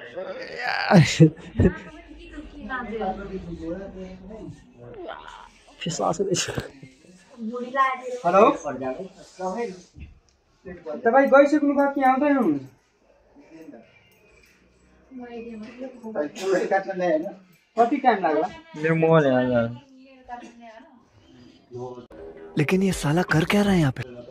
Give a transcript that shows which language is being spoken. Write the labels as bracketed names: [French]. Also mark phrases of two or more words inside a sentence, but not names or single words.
[Nepali] हेलो तपाईँ गइसक्नु भयो कि आउँदै हुनुहुन्छ कति टाइम लाग्ला मेरो मोबाइल हेर्दा [Hindi] लेकिन ये साला कर क्या रहा है यहाँ पे